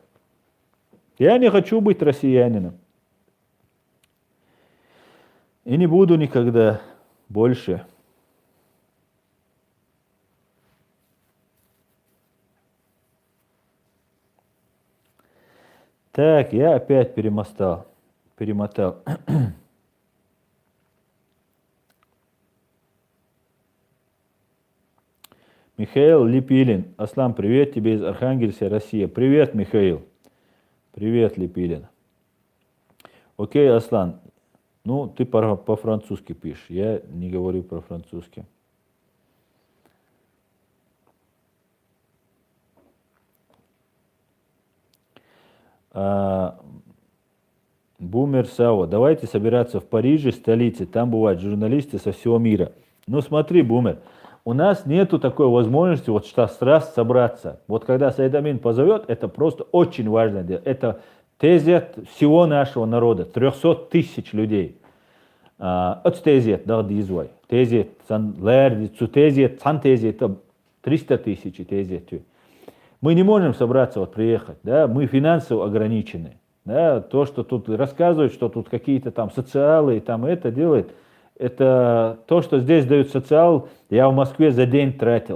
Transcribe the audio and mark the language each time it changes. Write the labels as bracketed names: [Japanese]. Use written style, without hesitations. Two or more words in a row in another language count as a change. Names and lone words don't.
[Russian] Я не хочу быть россиянином. И не буду никогда больше. Так, я опять перемотал. Михаил Липилин. Аслан, привет тебе из Архангельска, Россия. Привет, Михаил. Привет, Липилин. Окей, Аслан. Ну, ты по-французски пишешь. Я не говорю по-французски. Бумер Сао, давайте собираться в Париже, столице, там бывают журналисты со всего мира. Ну смотри, Бумер, у нас нету такой возможности вот раз собраться. Вот когда Саид Амин позовет, это просто очень важное дело. Это тезет всего нашего народа, 300 тысяч людей. От тезет, да, дизвай. Тезет, тезет, это 300 тысяч тезет. Мы не можем собраться, вот приехать, да, мы финансово ограничены. Да, то, что тут рассказывают, что тут какие-то там социалы и там это делают, это то, что здесь дают социал, я в Москве за день тратил.